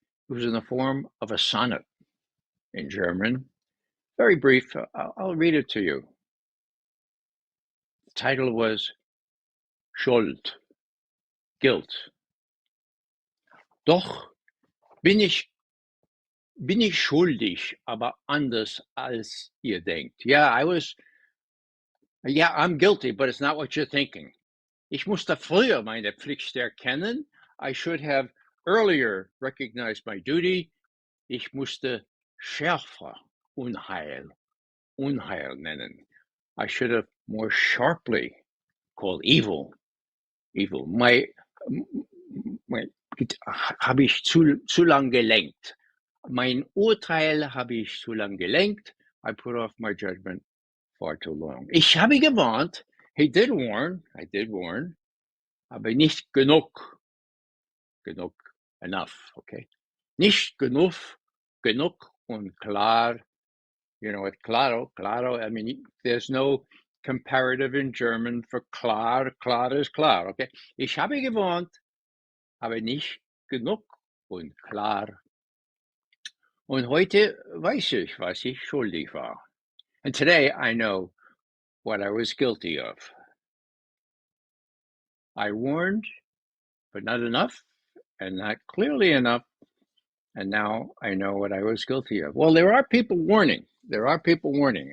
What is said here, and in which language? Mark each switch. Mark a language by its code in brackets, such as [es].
[en] It was in the form of a sonnet in German. Very brief. I'll read it to you. The title was Schuld, Guilt. [de] Doch bin ich schuldig, aber anders als ihr denkt. [en] Yeah, I was Yeah, I'm guilty, but it's not what you're thinking. [de] Ich musste früher meine Pflicht erkennen. [en] I should have earlier recognized my duty. [de] Ich musste schärfer Unheil nennen. [en] I should have more sharply called evil. [de] Habe ich zu lang gelenkt. Mein Urteil habe ich zu lang gelenkt. [en] I put off my judgment far too long. [de] Ich habe gewarnt. [en] I did warn. [de] Aber nicht genug. [en] Enough, okay? [de] Nicht genug und klar. [en] You know, with claro, I mean, there's no comparative in German for klar. Klar is klar, okay? [de] Ich habe gewarnt, aber nicht genug und klar. Und heute weiß ich, was ich schuldig war. [en] And today I know what I was guilty of. I warned, but not enough, and not clearly enough. And now I know what I was guilty of. Well, there are people warning.